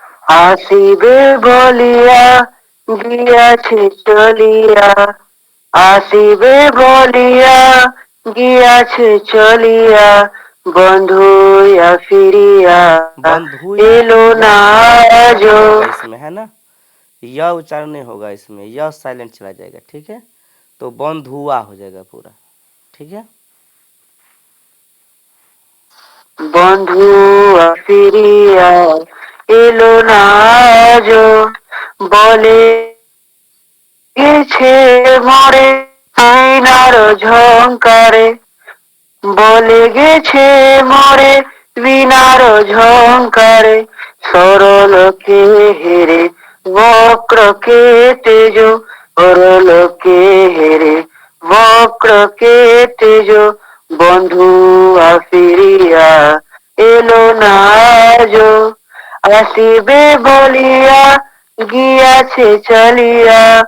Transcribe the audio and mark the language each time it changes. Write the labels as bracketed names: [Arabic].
[Bangla] আসিবে বলিয়া গিয়াছে চলিয়া, আসিবে বলিয়া গিয়াছে চলিয়া, বন্ধুয়া ফিরিয়া बंधुया एलो या ना [Hindi] उच्चारण नहीं जो। होगा इसमें, है ना। यह उच्चारण नहीं होगा इसमें, यह साइलेंट चला जाएगा, ठीक है। तो बंधुआ हो जाएगा पूरा, ठीक है। [Bangla] বন্ধুয়া ফিরিয়া এলো না जो, বলে গেছে মরে আইনার ঝংকারে, বলে গেছে মরে বিনার ঝংকারে, সরলকে হেরে বক্রকে তেজ, সরলকে হেরে বক্রকে তেজ, বন্ধু ফিরিয়া এলো না যো, আসিবে বলিয়া গিয়াছে চলিয়া,